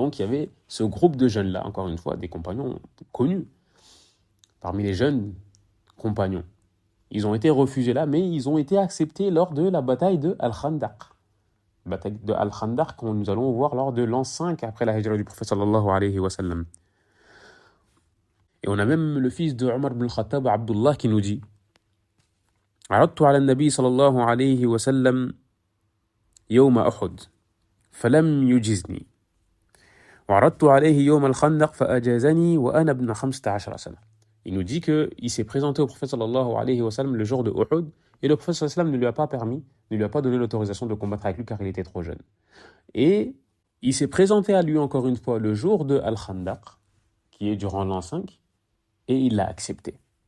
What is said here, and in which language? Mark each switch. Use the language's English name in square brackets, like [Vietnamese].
[French] Donc il y avait ce groupe de jeunes-là, encore une fois, des compagnons connus, parmi les jeunes compagnons. Ils ont été refusés là, mais ils ont été acceptés lors de la bataille de Al-Khandaq. Bataille de Al-Khandaq, que nous allons voir lors de l'an 5 après la hijra du prophète sallallahu alayhi wa sallam. Et on a même le fils de Omar ibn al-Khattab, Abdullah, qui nous dit [Arabic] عرضت على النبي صلى الله عليه وسلم يوم أحد فلم يجزني وعرضت عليه يوم الخندق فأجازني وأنا ابن 15 سنة. [French] Il nous dit qu'il s'est présenté au prophète sallallahu alayhi wa sallam le jour de Uhud et le prophète sallallahu alayhi wa sallam ne lui a pas permis, ne lui a pas donné l'autorisation de combattre avec lui car il était trop jeune. Et il s'est présenté à lui encore une fois le jour de Al-Khandaq, qui est durant l'an 5, et il l'a accepté.